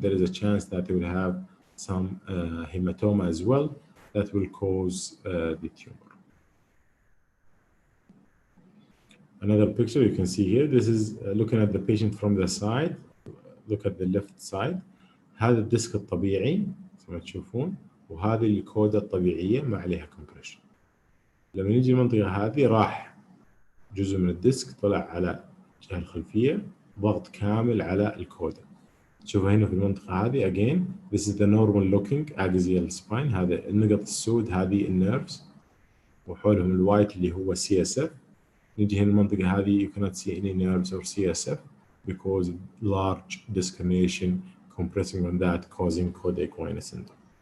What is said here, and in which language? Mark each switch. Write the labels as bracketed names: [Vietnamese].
[English] There is a chance that they will have some hematoma as well that will cause the tumor. Another picture you can see here. This is looking at the patient from the side. Look at the left side. [Arabic] هذا الديسك الطبيعي زي ما تشوفون, وهذه الكودة الطبيعية ما عليها compression. لما نيجي المنطقة هذه راح جزء من الديسك طلع على الجهة الخلفية, ضغط كامل على الكودة. تشوفوا هنا في المنطقة هذه [English] again this is the normal looking axial spine. [Arabic] هذا النقط السود هذه النيرفز, وحولهم الوايت اللي هو CSF. نيجي هنا المنطقة هذه [English] you cannot see any nerves or CSF because large disc herniation compressing on that causing coda equina syndrome.